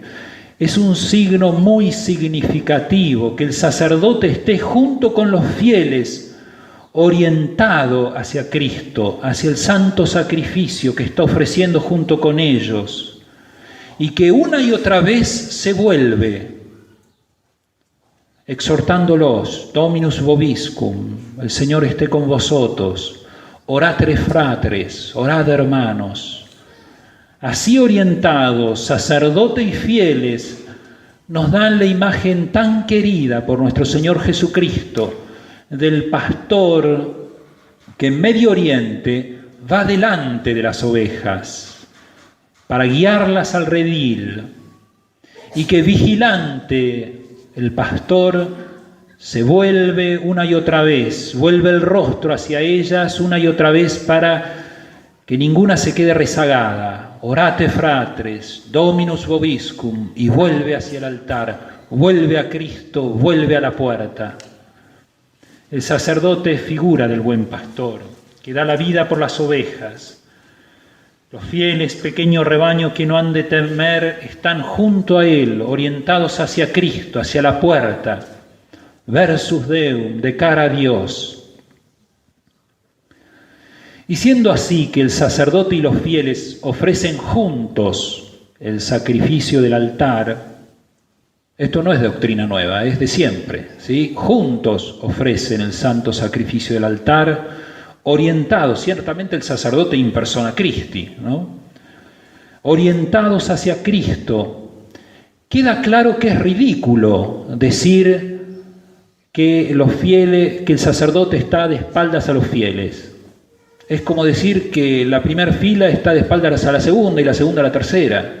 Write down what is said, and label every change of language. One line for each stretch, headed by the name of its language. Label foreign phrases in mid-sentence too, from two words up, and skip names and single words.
Spanish: Es un signo muy significativo que el sacerdote esté junto con los fieles, orientado hacia Cristo, hacia el santo sacrificio que está ofreciendo junto con ellos, y que una y otra vez se vuelve,
Latin: exhortándolos: Dominus vobiscum,
Spanish: el Señor esté con vosotros,
Latin: oratre fratres,
Spanish: orad hermanos. Así orientados, sacerdote y fieles, nos dan la imagen tan querida por nuestro Señor Jesucristo, del pastor que en Medio Oriente va delante de las ovejas para guiarlas al redil, y que vigilante el pastor se vuelve una y otra vez, vuelve el rostro hacia ellas una y otra vez para que ninguna se quede rezagada.
Latin: Orate fratres, Dominus vobiscum,
Spanish: y vuelve hacia el altar, vuelve a Cristo, vuelve a la puerta. El sacerdote es figura del buen pastor, que da la vida por las ovejas. Los fieles, pequeño rebaño que no han de temer, están junto a él, orientados hacia Cristo, hacia la puerta,
Latin: versus Deum,
Spanish: de cara a Dios. Y siendo así que el sacerdote y los fieles ofrecen juntos el sacrificio del altar, esto no es doctrina nueva, es de siempre, ¿sí? Juntos ofrecen el santo sacrificio del altar, orientados, ciertamente el sacerdote
Latin: in persona Christi,
Spanish: ¿no? Orientados hacia Cristo. Queda claro que es ridículo decir que el sacerdote está de espaldas a los fieles. Es como decir que la primera fila está de espaldas a la segunda y la segunda a la tercera.